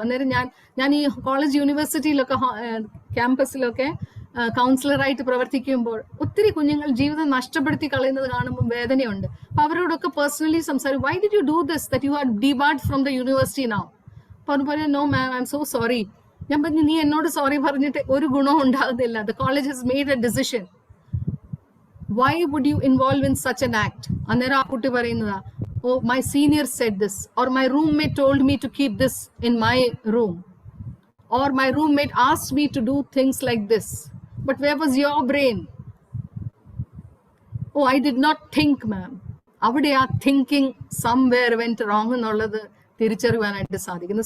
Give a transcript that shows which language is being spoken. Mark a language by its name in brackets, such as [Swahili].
[Malayalam] അന്നേരം ഞാൻ ഈ കോളേജ് യൂണിവേഴ്സിറ്റിയിലൊക്കെ ക്യാമ്പസിലൊക്കെ കൗൺസിലറായിട്ട് പ്രവർത്തിക്കുമ്പോൾ ഒത്തിരി കുഞ്ഞുങ്ങൾ ജീവിതം നഷ്ടപ്പെടുത്തി കളയുന്നത് കാണുമ്പോൾ വേദനയുണ്ട്. അപ്പൊ അവരോടൊക്കെ പേഴ്സണലി സംസാരിക്കും, [English] why did you do this, that you are debarred from the university now? [Malayalam] പറഞ്ഞു, [English] no ma'am, I'm so sorry. [Malayalam] ഞാൻ പറഞ്ഞു, നീ എന്നോട് സോറി പറഞ്ഞിട്ട് ഒരു ഗുണവും ഉണ്ടാകുന്നില്ല. [English] The college has made a decision. Why would you involve in such an act? [Malayalam] അന്നേരം ആ കുട്ടി പറയുന്നതാ, [English] oh, my senior said this, or my roommate told me to keep this in my room, or my roommate asked me to do things like this. But where was your brain? Oh, I did not think, ma'am. [Malayalam] അവിടെ ആ [English] thinking somewhere went wrong [Malayalam] എന്നുള്ളത് തിരിച്ചറിയാനായിട്ട് സാധിക്കുന്നു.